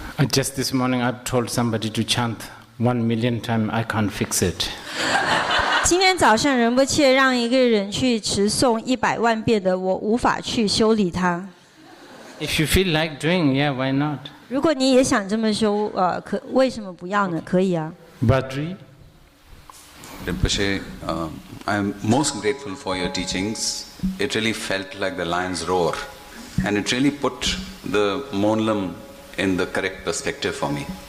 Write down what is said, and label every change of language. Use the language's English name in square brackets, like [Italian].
[English] Just this morning, I've told somebody to chant 1 million times, I can't fix it. [Chinese] 今天早上仁波切让一个人去持诵100万遍的，我无法去修理它。 [English] If you feel like doing, yeah, why not? [Chinese] 如果你也想这么修，为什么不要呢？可以啊。 Badri, [English] Rinpoche, I am most grateful for your teachings. It really felt like the lion's roar, and it really put the Monlam in the correct perspective for me.